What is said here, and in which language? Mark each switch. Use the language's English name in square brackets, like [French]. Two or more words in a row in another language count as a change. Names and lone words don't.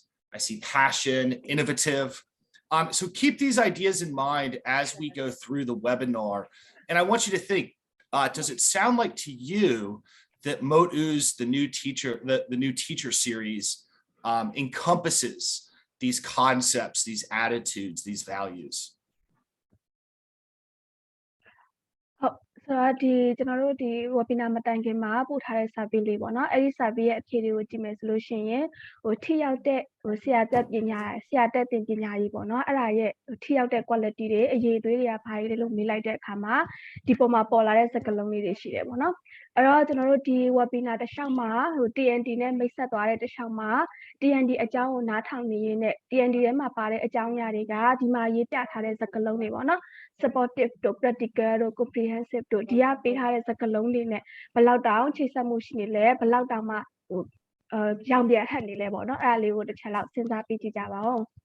[English] I see passion, innovative. So keep these ideas in mind as we go through the webinar. And I want you to think, does it sound like to you that Mote Oo's the new teacher series encompasses these concepts, these attitudes, these values? [Burmese] ဆိုတော့ဒီကျွန်တော်တို့ဒီ webinar မတိုင်ခင်မှာပို့ထားတဲ့ survey လေးပေါ့နော်အဲ့ဒီ survey ရဲ့အဖြေတွေကိုကြည့်မယ်ဆိုလို့ရှိရင်ဟိုထိရောက်တဲ့ဆရာတက်သင်ပညာရေးပေါ့ နော်အဲ့ဒါရဲ့ထိရောက်တဲ့ quality တွေအရေးအသွေးတွေကဘာတွေလဲလို့မေးလိုက်တဲ့အခါမှာဒီပေါ်မှာပေါ်လာတဲ့စကားလုံးလေးတွေရှိတယ်ပေါ့နော်အဲ့တော့ကျွန်တော်တို့ဒီ webinar တစ်လျှောက်မှာဟို TNT နဲ့မိတ်ဆက်သွားတဲ့တစ်လျှောက်မှာ TNT အကြောင်းကိုနားထောင်နေရင်းနဲ့ TNT ထဲမှာပါတဲ့အကြောင်းအရာတွေကဒီမှာရေးပြထားတဲ့စကားလုံးတွေပေါ့နော် supportive တို့ practical တို့ comprehensive တို့ဒီကပေးထားတဲ့စကားလုံးတွေနဲ့ဘယ်လောက်တောင်ချိတ်ဆက်မှုရှိနေလဲဘယ်လောက်တောင်မှဟိုရောင်ပြန်ဟပ်နေလဲပေါ့နော်အဲ့ဒါလေးကိုတစ်ချက်လောက်စဉ်းစားပြီးကြည့်ကြပါဦး